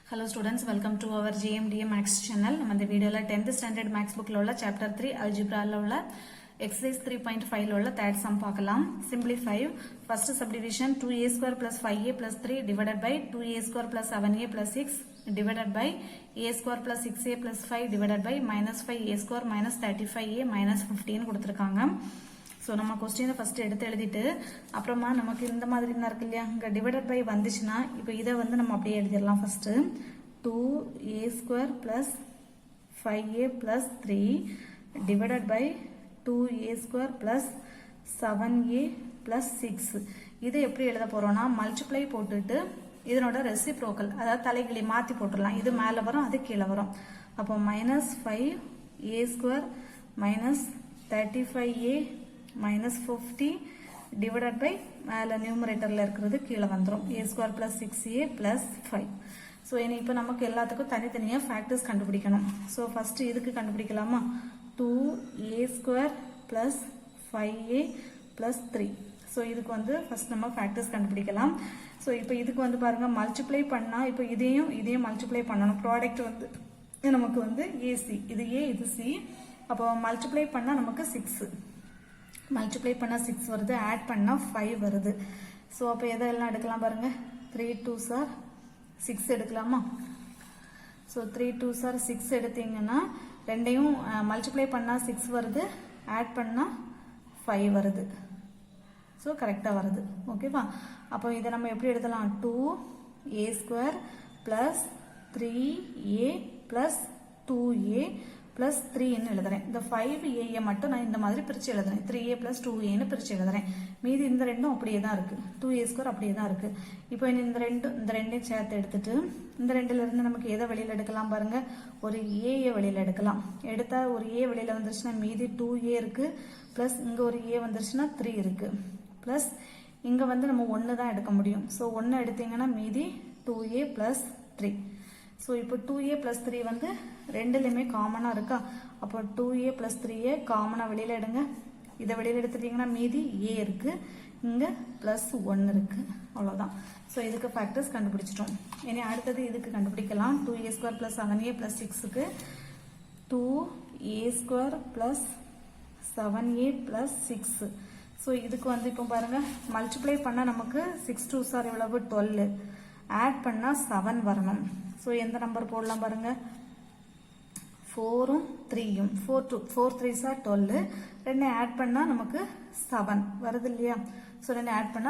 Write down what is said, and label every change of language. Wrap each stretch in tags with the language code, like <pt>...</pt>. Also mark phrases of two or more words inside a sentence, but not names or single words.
<en>students, welcome to our GMDA Max channel.</en> <ta>நம்ம இந்த வீடியோல</ta> <en>10th standard Max bookல</en> <ta>உள்ள</ta> <en>chapter 3 algebraல</en> <ta>உள்ள</ta> <en>exercise 3.5ல</en> <ta>உள்ள</ta> <en>third sum</en> <ta>பார்க்கலாம்.</ta> <en>Simplify first subdivision 2a square plus 5a plus 3 divided by 2a square plus 7a plus 6 divided by a square plus 6a plus 5 divided by minus 5a square minus 35a minus 15 கொடுத்திருக்காங்க.</en> <ta>So நம்ம</ta> <en>question first</en> <ta>எடுத்து எழுதிட்டு அப்புறமா நமக்கு இந்த மாதிரி என்ன இருக்கு இல்லையா இங்க</ta> <en>divided by</en> <ta>வந்துச்சுனா இப்போ இத வந்து நம்ம அப்படியே எழுதிரலாம் ஃபர்ஸ்ட்</ta> <en>2a² + 5a + 3 divided by 2a² + 7a + 6</en> <ta>இதை எப்படி எழுத போறோம்னா மல்டிப்ளை போட்டுட்டு இதனோட ரெசிப்ரோக்கல் அதாவது தலைகீழி மாத்தி போட்டுறலாம் இது மேல வரும் அது கீழ வரும் அப்போ</ta> <en>-5a² - 35a minus 50 divided by</en> <ta>மேல நியூமரேட்டர்ல இருக்கிறது கீழ வந்துரும்</ta> <en>a square plus 6a plus 5</en> <ta>சோ இனி இப்போ நமக்கு எல்லாத்துக்கும் தனித்தனியா ஃபேக்டர்ஸ் கண்டுபிடிக்கணும் சோ ஃபர்ஸ்ட் இதுக்கு கண்டுபிடிக்கலாமா</ta> <en>2a square plus 5a plus 3</en> <ta>சோ இதுக்கு வந்து ஃபர்ஸ்ட் நம்ம ஃபேக்டர்ஸ் கண்டுபிடிக்கலாம் சோ இப்போ இதுக்கு வந்து பாருங்க மல்டிப்ளை பண்ணா இப்போ இதையும் மல்டிப்ளை பண்ணனும் ப்ராடக்ட் வந்து நமக்கு வந்து ac இது a இது c அப்போ மல்டிப்ளை பண்ணா நமக்கு 6 மல்டிப்ளை பண்ணா 6 வருது ஆட் பண்ணா 5 வருது சோ அப்ப எதெல்லாம் எடுக்கலாம் பாருங்க</ta> <en>3 2s are 6</en> <ta>எடுக்கலாமா சோ</ta> <en>3 2s are 6</en> <ta>எடுத்தீங்கன்னா ரெண்டையும் மல்டிப்ளை பண்ணா 6 வருது ஆட் பண்ணா 5 வருது சோ கரெக்ட்டா வருது ஓகேவா அப்போ இத நம்ம எப்படி எழுதலாம்</ta> <en>2a² + 3a + 2a plus 3</en> <ta>ன்னு எழுதுறேன் இந்த 5a மட்டும் நான் இந்த மாதிரி பிரிச்சு எழுதுறேன்</ta> <en>3a plus 2a</en> <ta>ன்னு பிரிச்சு எழுதுறேன் மீதி இந்த ரெண்டும் அப்படியே தான் இருக்கு 2a² அப்படியே தான் இருக்கு இப்போ இந்த ரெண்டையும் சேர்த்து எடுத்துட்டு இந்த ரெண்டுல இருந்து நமக்கு எதை வெளியில எடுக்கலாம் பாருங்க ஒரு a வெளியில எடுக்கலாம் எடுத்தா ஒரு a வெளியில வந்துருச்சுனா மீதி 2a இருக்கு plus இங்க ஒரு a வந்துருச்சுனா 3 இருக்கு plus இங்க வந்து நம்ம 1 தான் எடுக்க முடியும் சோ 1 எடுத்தீங்கன்னா மீதி</ta> <en>2a plus 3</en> <ta>சோ இப்போ</ta> <en>2a plus 3</en> <ta>வந்து ரெண்டுலயுமே காமனா இருக்கா அப்போ</ta> <en>2a plus 3a</en> <ta>காமனா வெளியில எடுங்க இத வெளியில எடுத்துட்டீங்கன்னா மீதி a இருக்கு இங்க +1 இருக்கு அவ்வளவுதான் சோ இதுக்கு ஃபேக்டர்ஸ் கண்டுபிடிச்சிட்டோம் இனி அடுத்து இதுக்கு கண்டுபிடிக்கலாம் 2a² + 7a + 6 க்கு 2a² + 7a + 6 சோ இதுக்கு வந்து இப்போ பாருங்க மல்டிப்ளை பண்ணா நமக்கு</ta> <en>6 2s are</en> <ta>எவ்வளவு 12 ஆட் பண்ணா 7 வரணும் சோ எந்த நம்பர் போடலாம் பாருங்க 4 3</ta> <en>4 3s are 12</en> <ta>ரெண்டு ஆட் பண்ணா நமக்கு 7 வருது இல்லையா சோ ரெண்டு ஆட் பண்ணா</ta>